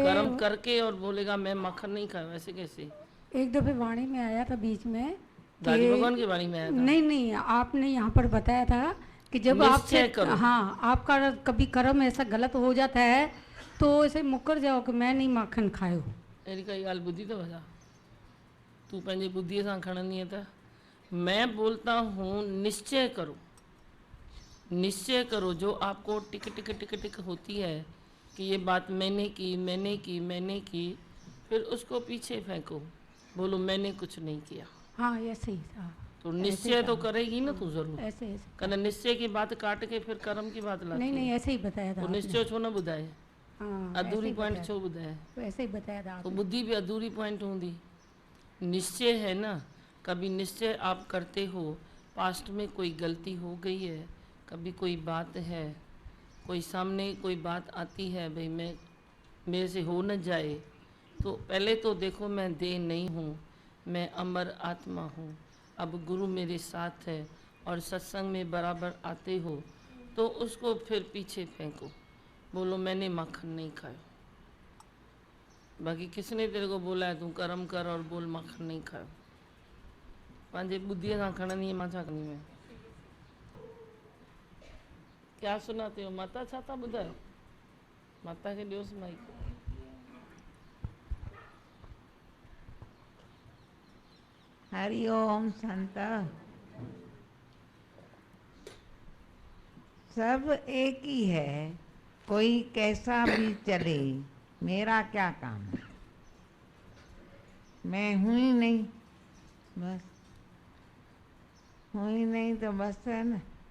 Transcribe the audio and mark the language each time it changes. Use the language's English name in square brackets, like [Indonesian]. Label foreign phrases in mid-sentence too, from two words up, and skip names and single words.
[Hindi] कर्म करके और बोलेगा मैं मक्खन नहीं खाया, ऐसे कैसे? एक दफे वाणी में आया था बीच में, दादी भगवान की वाणी में आया था? नहीं, आपने यहाँ पर बताया था कि जब आपसे हाँ आपका कभी कर्म ऐसा गलत हो जाता है तो ऐसे मुकर जाओ कि मैं नहीं माखन खायो। [Sindhi] अहिड़ी काई ॻाल्हि ॿुधी अथव छा? तूं पंहिंजी बुद्धीअ सां खणंदीअ त? [Hindi] मैं बोलता हूँ निश्चय करो, निश्चय करो। जो आपको टिक टिक टिक टिक होती है कि ये बात मैंने की मैंने की मैंने की, फिर उसको पीछे फेंको, बोलो मैंने कुछ नहीं किया। हाँ ऐसे ही था। तो निश्चय तो करेगी ना तू जरूर। ऐसे ऐसे कहना निश्चय की बात काट के फिर कर्म की बात लाती नहीं नहीं है। ऐसे ही बताया था [Sindhi] तो निश्चय छो न ॿुधाए, [Hindi] हाँ [Sindhi] अधूरी पॉइंट छो ॿुधाए। [Hindi] ऐसे ही बताया था तो बुद्धि भी अधूरी पॉइंट हूंदी। निश्चय है ना, कभी निश्चय आप करते हो पास्ट में कोई गलती हो गई है, कभी कोई बात है, कोई सामने कोई बात आती है, भाई मैं मेरे से हो न जाए, तो पहले तो देखो मैं देह नहीं हूँ, मैं अमर आत्मा हूँ। अब गुरु मेरे साथ है और सत्संग में बराबर आते हो तो उसको फिर पीछे फेंको, बोलो मैंने माखन नहीं खाया। बाकी किसने तेरे को बोला है तू कर्म कर और बोल माखन नहीं खायो। [Sindhi] पंहिंजे बुद्धीअ सां खणंदी है, मां छा कंदी आहियां। [Hindi] क्या सुनाते हो माता, [Sindhi] छा था ॿुधायो? माता खे ॾियोसि माइक। [Hindi] हरिओम संत। सब एक ही है, कोई कैसा भी चले, मेरा क्या काम है, मैं हूँ ही नहीं, बस हूँ ही नहीं तो बस है ना।